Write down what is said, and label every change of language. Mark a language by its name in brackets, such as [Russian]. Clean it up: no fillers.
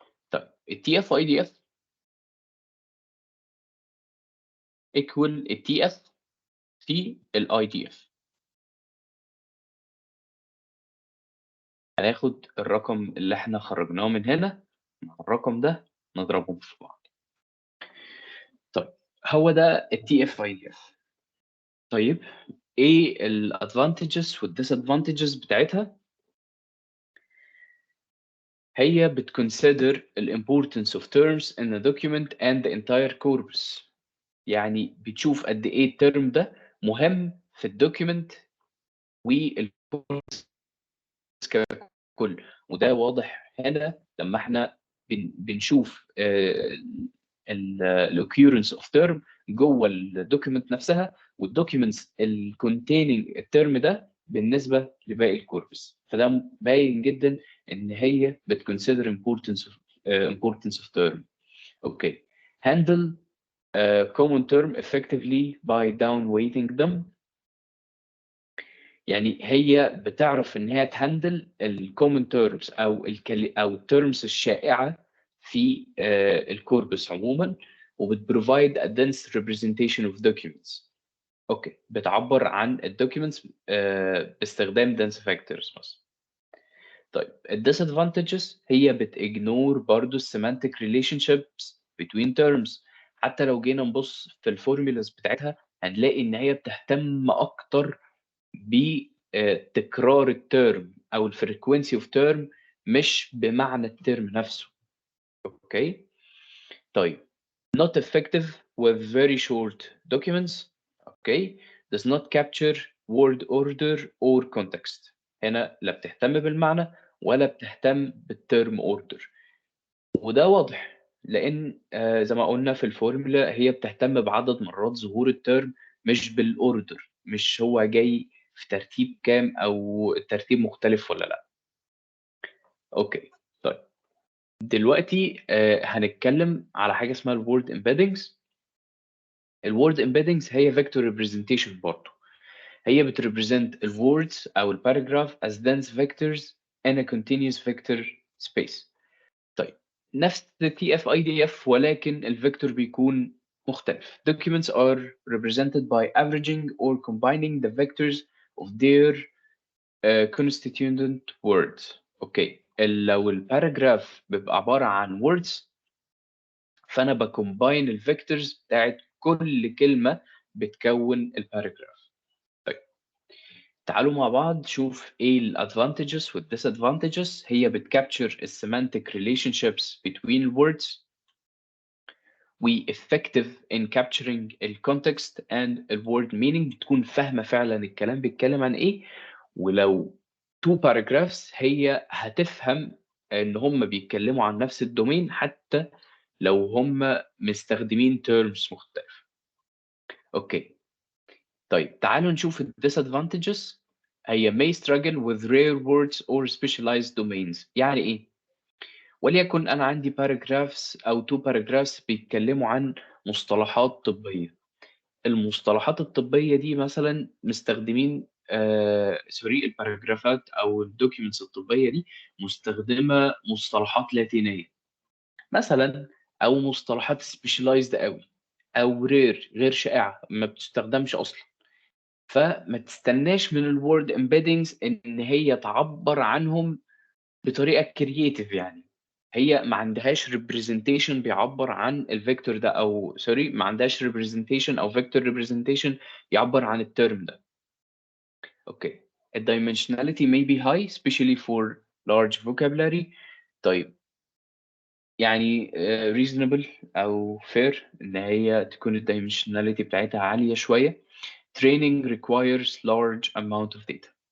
[Arabic] طيب الTF IDF equal الTF في الIDF. هناخد الرقم اللي إحنا خرجناه من هنا مع الرقم ده نضربهم في بعض. طيب هو ده الTF IDF. [English] طيب إيه الadvantages والdisadvantages بتاعتها؟ هي بتconsider الimportance of terms in a document and the entire corpus. [Arabic] يعني بتشوف قد إيه الterm ده مهم في الdocument والcorpus ككل. وده واضح هنا لما إحنا بنشوف الoccurrence of term جوه الdocument نفسها والdocuments containing الterm ده بالنسبة لباقي الكوربس. فده باين جدا إن هي بتconsider importance of term. [English] Okay. Handle common term effectively by down weighting them. [Arabic] يعني هي بتعرف ان هي تهندل الكومن تيرمز او التيرمز الشائعه في الكوربس عموما وبتبروفايد [English] a dense representation of documents. [Arabic] اوكي بتعبر عن الدوكيومنتس باستخدام dense factors مثلا. طيب الديسادفانتجز هي بتignore برضو السيمانتك [English] relationships between terms. [Arabic] حتى لو جينا نبص في الفورمولاز بتاعتها هنلاقي ان هي بتهتم اكتر بتكرار الترم او الفريكوينسي اوف ترم مش بمعنى الترم نفسه. اوكي طيب [English] not effective with very short documents. [Arabic] اوكي [English] does not capture word order or context. [Arabic] هنا لا بتهتم بالمعنى ولا بتهتم بالترم اوردر. وده واضح لان زي ما قلنا في الفورمولا هي بتهتم بعدد مرات ظهور الترم مش بالاوردر، مش هو جاي في ترتيب كام او الترتيب مختلف ولا لا. اوكي طيب دلوقتي هنتكلم على حاجه اسمها الورد امبيدنجز. الورد امبيدنجز هي فيكتور ريبريزنتيشن برضه. هي بتريبريزنت الوردز او الباراجراف [English] as dense vectors in a continuous vector space. [Arabic] طيب نفس TF IDF ولكن الفيكتور بيكون مختلف. [English] Documents are represented by averaging or combining the vectors of their constituent words. [Arabic] اوكي لو الباراجراف بيبقى عبارة عن words فأنا بكومباين الفيكتورز بتاعت كل كلمة بتكون الباراجراف. طيب تعالوا مع بعض نشوف ايه الادفانتجز والديسادفانتجز. هي بتكابتشر السيمانتك [English] relationships between words و effective in capturing الكونتكست and the word meaning. [Arabic] بتكون فاهمة فعلا الكلام بيتكلم عن ايه. ولو two paragraphs هي هتفهم ان هم بيتكلموا عن نفس الدومين حتى لو هم مستخدمين terms مختلفة. اوكي طيب تعالوا نشوف disadvantages. [English] هي may struggle with rare words or specialized domains. [Arabic] يعني ايه؟ وليكن أنا عندي paragraphs أو two paragraphs بيتكلموا عن مصطلحات طبية. المصطلحات الطبية دي مثلا مستخدمين سوري الباراجرافات أو الدوكيومنتس الطبية دي مستخدمة مصطلحات لاتينية مثلا أو مصطلحات سبيشلايزد قوي أو رير غير شائعة ما بتستخدمش أصلا. فما تستناش من الورد امبيدنجز إن هي تعبر عنهم بطريقة كرييتيف. يعني هي ما عندهاش representation بيعبر عن الفيكتور ده او سوري ما عندهاش representation او vector representation يعبر عن الترم ده. اوكي [English] الdimensionality may be high especially for large vocabulary. [Arabic] طيب يعني reasonable او fair ان هي تكون الdimensionality بتاعتها عالية شوية. [English] training requires large amount of data.